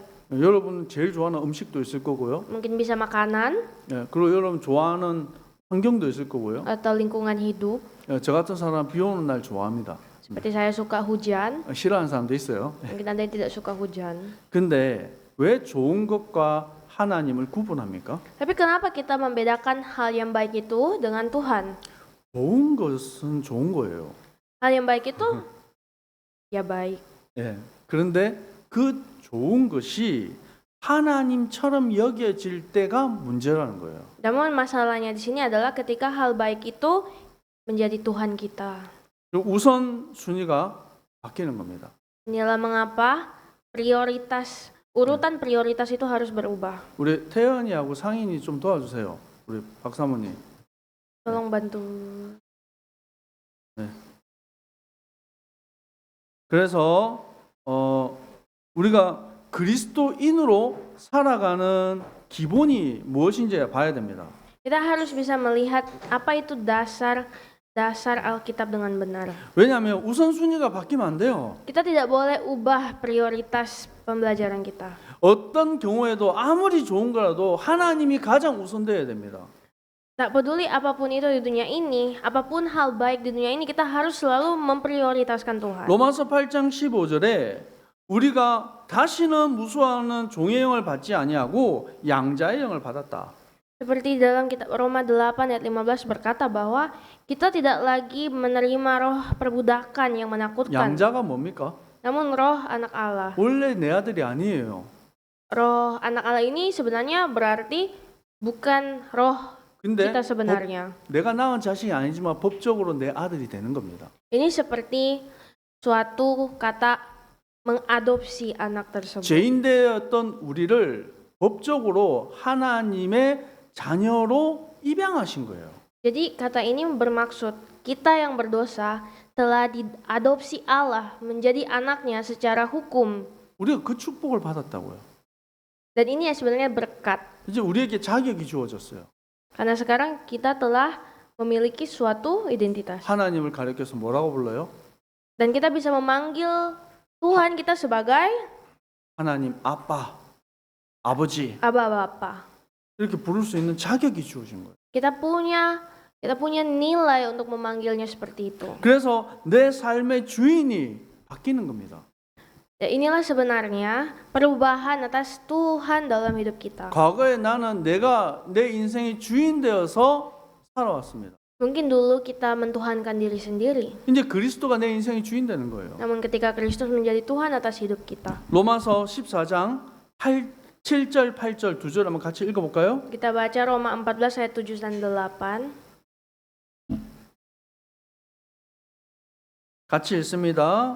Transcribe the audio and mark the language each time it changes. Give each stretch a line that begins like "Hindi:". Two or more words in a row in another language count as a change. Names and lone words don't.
Korean: 여러분 제일 좋아하는 음식도 있을 거고요.
Indonesian: Mungkin bisa makanan
Korean: 그리고 여러분 좋아하는 환경도 있을 거고요.
Indonesian: atau lingkungan hidup.
Korean: 저 같은 사람 비 오는 날 좋아합니다.
Indonesian: Seperti saya suka hujan,
Korean: 싫어하는 사람도 있어요.
Indonesian: mungkin Anda yang tidak suka hujan.
Korean: 근데 왜 좋은 것과 하나님을 구분합니까?
Indonesian: Tapi kenapa kita membedakan hal yang baik itu dengan Tuhan?
Korean: 좋은 것은 좋은 거예요.
Indonesian: Hal yang baik itu ya baik.
Korean: 그런데 그 좋은 것이 하나님처럼 여겨질 때가 문제라는 거예요.
Indonesian: Namun masalahnya di sini adalah ketika hal baik itu menjadi Tuhan kita.
Korean: 우선 순위가 바뀌는 겁니다.
Indonesian: Inilah mengapa urutan prioritas itu harus berubah.
Korean: 우리 태연이하고 상인이 좀 도와주세요. 우리 박사모님.
Indonesian: Tolong bantu.
Korean: 그래서 우리가 그리스도인으로 살아가는 기본이 무엇인지 봐야 됩니다.
Indonesian: Kita harus bisa melihat apa itu dasar Alkitab dengan benar.
Korean: 왜냐하면 우선순위가 바뀌면 안 돼요.
Indonesian: Kita tidak boleh ubah prioritas pembelajaran kita.
Korean: 어떤 경우에도 아무리 좋은 거라도 하나님이 가장 우선돼야 됩니다.
Indonesian: Tak peduli apapun itu di dunia ini, apapun hal baik di dunia ini, kita harus selalu memprioritaskan Tuhan.
Korean: 로마서 8장 15절에 우리가 다시는 무수하는 종의 영을 받지 아니하고 양자의 영을 받았다.
Indonesian: Seperti dalam kitab Roma 8 ayat 15 berkata bahwa kita tidak lagi menerima roh perbudakan yang menakutkan,
Korean: 양자가 뭡니까?
Indonesian: namun roh anak Allah.
Korean: 원래 내 아들이 아니에요.
Indonesian: Roh anak Allah ini sebenarnya berarti bukan roh
Korean: 근데
Indonesian: kita sebenarnya.
Korean: 내가 낳은 자식이 아니지만 법적으로 내 아들이 되는 겁니다.
Indonesian: Ini seperti suatu kata mengadopsi anak tersebut.
Korean: 죄인되었던 우리를 법적으로 하나님의 자녀로 입양하신 거예요.
Indonesian: Jadi kata ini bermaksud kita yang berdosa telah diadopsi Allah menjadi anaknya secara hukum.
Korean: 우리가 그 축복을 받았다고요.
Indonesian: Dan ini sebenarnya berkat.
Korean: 이제 우리에게 자격이 주어졌어요.
Indonesian: Karena sekarang kita telah memiliki suatu identitas.
Korean: 하나님을 가리켜서 뭐라고 불러요?
Indonesian: Dan kita bisa memanggil Tuhan kita sebagai
Korean: 하나님 아빠, 아버지
Indonesian: Aba Bapa.
Korean: 이렇게 부를 수 있는 자격이 주어진 거예요.
Indonesian: Kita punya nilai untuk memanggilnya seperti itu.
Korean: 그래서 내 삶의 주인이 바뀌는 겁니다.
Indonesian: Dan inilah sebenarnya perubahan atas Tuhan dalam hidup kita.
Korean: 과거에 나는 내가 내 인생의 주인 되어서 살아왔습니다.
Indonesian: Mungkin dulu kita mentuhankan diri sendiri.
Korean: 이제 그리스도가 내 인생의 주인 되는 거예요.
Indonesian: Namun ketika Kristus menjadi Tuhan atas hidup kita.
Korean: 로마서 14장 7절 8절 두 절 한번 같이 읽어볼까요?
Indonesian: Kita baca Roma 14 ayat 7 dan 8.
Korean: 같이 읽습니다.